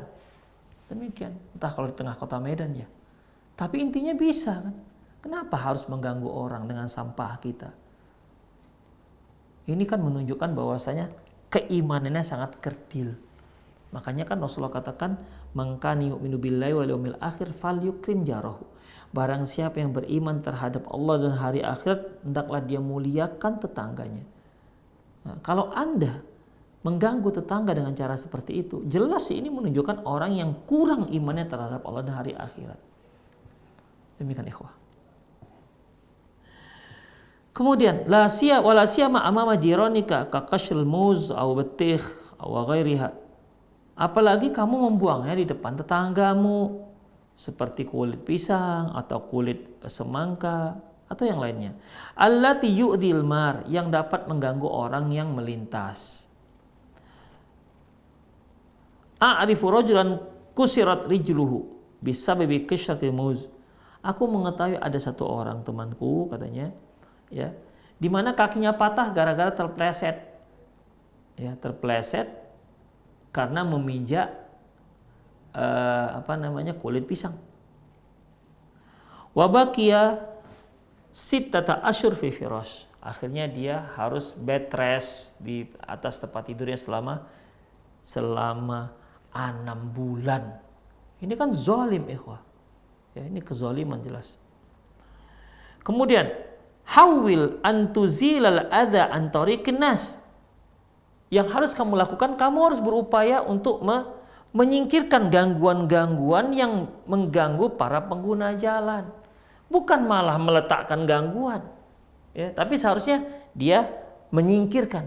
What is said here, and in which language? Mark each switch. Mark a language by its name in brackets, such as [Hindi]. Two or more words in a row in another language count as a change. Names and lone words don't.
[Indonesian] Demikian. Entah kalau di tengah kota Medan ya. Tapi intinya bisa kan. Kenapa harus mengganggu orang dengan sampah kita? Ini kan menunjukkan bahwasanya keimanannya sangat kerdil. Makanya kan Rasulullah katakan, [Arabic] "من كان يؤمن بالله واليوم الآخر فليكرم جاره." [Indonesian] Barang siapa yang beriman terhadap Allah dan hari akhirat, hendaklah dia muliakan tetangganya. Nah, kalau Anda mengganggu tetangga dengan cara seperti itu, jelas ini menunjukkan orang yang kurang imannya terhadap Allah dan hari akhirat. Demikian ikhwah. [Arabic] Kemudian لا سيما أمام جيرانك كقشر الموز أو البطيخ أو غيرها. [Indonesian] Apalagi kamu membuangnya di depan tetanggamu seperti kulit pisang atau kulit semangka atau yang lainnya. [Arabic] التي يؤذي المار, [Indonesian] yang dapat mengganggu orang yang melintas. [Arabic] أعرف رجلا كسرت رجله بسبب كسرة الموز. [Indonesian] Aku mengetahui ada satu orang temanku katanya, ya, di mana kakinya patah gara-gara terpleset. Ya, terpleset karena memijak kulit pisang. [Arabic] وبقي ستة أشهر في فراش. [Indonesian] Akhirnya dia harus [English] bed rest [Indonesian] di atas tempat tidurnya selama 6 bulan. Ini kan zalim ikhwah. Ya, ini kezaliman jelas. [Arabic] Kemudian حاول أن تزيل الأذى عن طريق الناس. [Indonesian] Yang harus kamu lakukan, kamu harus berupaya untuk menyingkirkan gangguan-gangguan yang mengganggu para pengguna jalan. Bukan malah meletakkan gangguan. Ya, tapi seharusnya dia menyingkirkan.